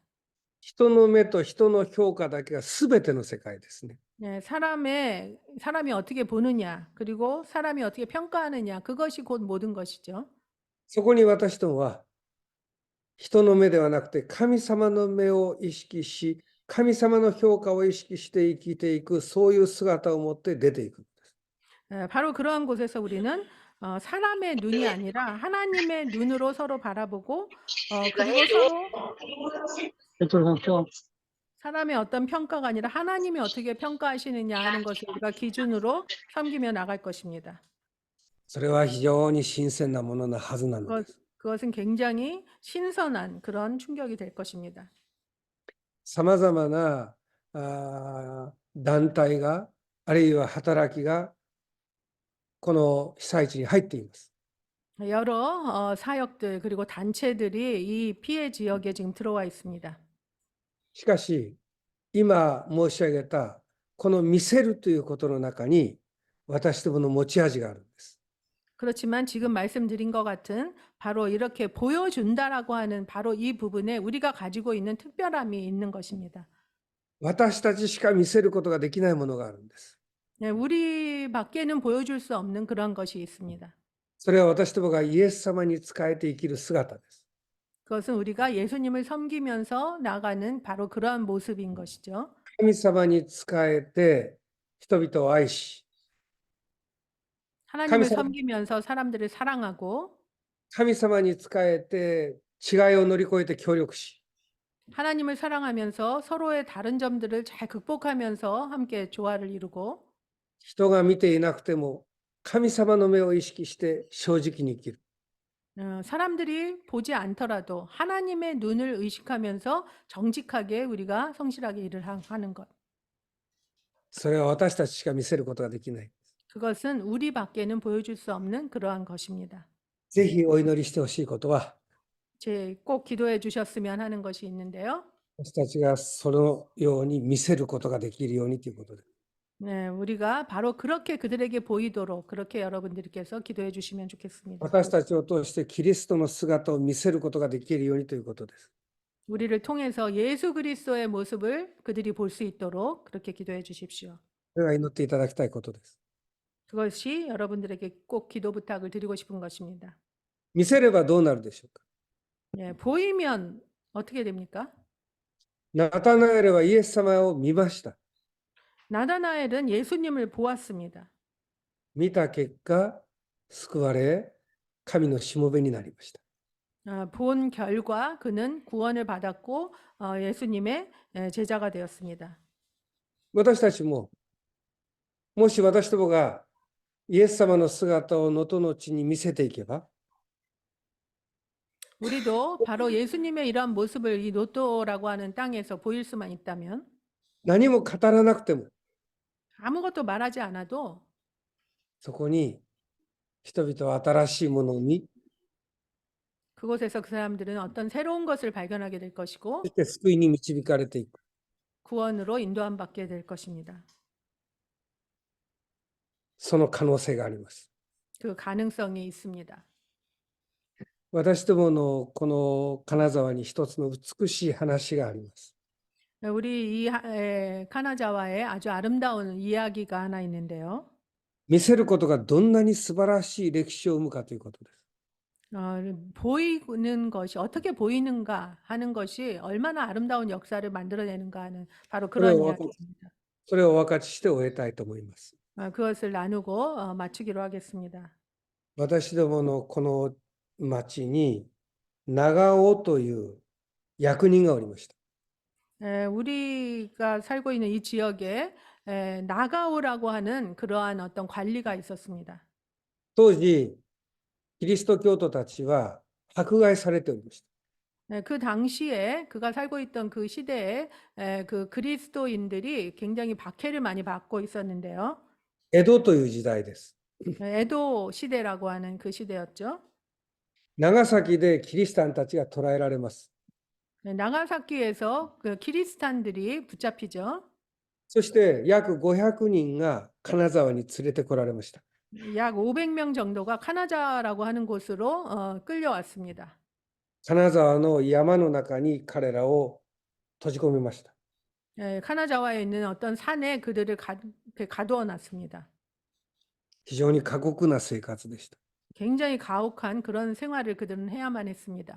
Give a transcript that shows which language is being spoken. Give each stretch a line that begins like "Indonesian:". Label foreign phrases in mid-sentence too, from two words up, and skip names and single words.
Japanese: 人の目と人の評価だけが全ての世界ですね。
Korean: 사람이 어떻게 보느냐, 그리고 사람이 어떻게 평가하느냐, 그것이 곧 모든 것이죠.
Japanese: そこに私どもは人の目ではなくて神様の目を意識し、神様の評価を意識して生きていく、そういう姿を持って出ていく。
Korean: 바로 그러한 곳에서 우리는 사람의 눈이 아니라 하나님의 눈으로 서로 바라보고 그리고 서로 사람의 어떤 평가가 아니라 하나님이 어떻게 평가하시느냐 하는 것을 우리가 기준으로 섬기며 나갈 것입니다.
Japanese: それは非常に新鮮なものなはずなのです。
Korean: 그것은 굉장히 신선한 그런 충격이 될 것입니다.
Japanese: さまざまな団体が、あるいは働きがこの被災地に入っています。
Korean: 여러 사역들 그리고 단체들이 이 피해 지역에 지금 들어와 있습니다.
Japanese: しかし、今申し上げたこの見せるということの中に私どもの持ち味があるんです。
Korean: 그렇지만 지금 말씀드린 것 같은 바로 이렇게 보여준다라고 하는 바로 이 부분에 우리가 가지고 있는 특별함이 있는 것입니다.
Japanese: 私たちしか見せることができないものがあるんです。
Korean: 우리밖에는 보여줄 수 없는 그런 것이 있습니다.
Japanese: それは私どもがイエス様に仕えて生きる姿です。
Korean: 그것은 우리가 예수님을 섬기면서 나가는 바로 그러한 모습인 것이죠.
Japanese: 神様に仕えて人々を愛し、
Korean: 하나님을 감사- 섬기면서 사람들을 사랑하고
Japanese: 神様に仕えて違いを乗り越えて協力し、
Korean: 하나님을 사랑하면서 서로의 다른 점들을 잘 극복하면서 함께 조화를 이루고
Japanese: 人が見ていなくても神様の目を意識して正直に生きる。
Korean: 사람들이 보지 않더라도 하나님의 눈을 의식하면서 정직하게 우리가 성실하게 일을 하는 것.
Japanese: それは私たちしか見せることができない。
Korean: 그것은 우리밖에는 보여줄 수 없는 그러한 것입니다.
Japanese: ぜひお祈りしてほしいことは、
Korean: 꼭 기도해 주셨으면 하는 것이 있는데요.
Japanese: 私たちがそのように見せることができるようにということです。
Korean: 우리가 바로 그렇게 그들에게 보이도록 그렇게 여러분들께서 기도해 주시면 좋겠습니다.
Japanese: 私たちを通してキリストの姿を見せることができるようにということです。
Korean: 우리를 통해서 예수 그리스도의 모습을 그들이 볼 수 있도록 그렇게 기도해 주십시오.
Japanese: それが祈っていただきたいことです。
Korean: 그것이 여러분들에게 꼭 기도 부탁을 드리고 싶은 것입니다.
Japanese: 見せればどうなるでしょうか。
Korean: 보이면 어떻게 됩니까?
Japanese: ナタナエルはイエス様を見ました。
Korean: 나다나엘은 예수님을 보았습니다.
Japanese: 見た結果、救われ、神のしもべになりました。
Korean: 본 결과 그는 구원을 받았고 예수님의 제자가 되었습니다.
Japanese: 私たちも、もし私どもがイエス様の姿を能登の地に見せていけば、
Korean: 우리도 바로 예수님의 이러한 모습을 이 노토라고 하는 땅에서 보일 수만 있다면
Japanese: 何も語らなくても、
Korean: 아무것도 말하지 않아도
Japanese: そこに人々は新しいものに、
Korean: 그곳에서 그 사람들은 어떤 새로운 것을 발견하게 될
Japanese: そ
Korean: 것이고
Japanese: して救いに導かれていく。
Korean: 구원으로 인도함 받게 될 것입니다.
Japanese: その可能性があります。
Korean: 그 가능성이 있습니다.
Japanese: 私どものこの金沢に一つの美しい話があります。
Korean: 우리 이 카나자와의 아주 아름다운 이야기가 하나 있는데요.
Japanese: 見せることがどんなに素晴らしい歴史を生むかということです。
Korean: 보이는 것이 어떻게 보이는가 하는 것이 얼마나 아름다운 역사를 만들어내는가 하는 바로
Japanese: それ
Korean: 그런
Japanese: を分か
Korean: 이야기입니다.
Japanese: それを分かちして終えたいと思います。
Korean: 그것을 나누고 마치기로 하겠습니다.
Japanese: 私どものこの町に長尾という役人がおりました。
Korean: 우리가 살고 있는 이 지역에 나가오라고 하는 그러한 어떤 관리가 있었습니다.
Japanese: 当時、キリスト教徒たちは迫害されておりました。
Korean: 그 당시에 그가 살고 있던 그 시대에 그 그리스도인들이 굉장히 박해를 많이 받고 있었는데요.
Japanese: 江戸という時代です。
Korean: 에도 시대라고 하는 그 시대였죠.
Japanese: 長崎でキリシタンたちが捕らえられます。
Korean: 나가사키에서 그 키리스탄들이 붙잡히죠.
Japanese: そして約500人が金沢に連れてこられました。
Korean: 약 500명 정도가 카나자라고 하는 곳으로 끌려왔습니다.
Japanese: 金沢の山の中に彼らを閉じ込めました。
Korean: 카나자와에 있는 어떤 산에 그들을 가두어 놨습니다.
Japanese: 非常に過酷な生活でした。
Korean: 굉장히 가혹한 그런 생활을 그들은 해야만 했습니다.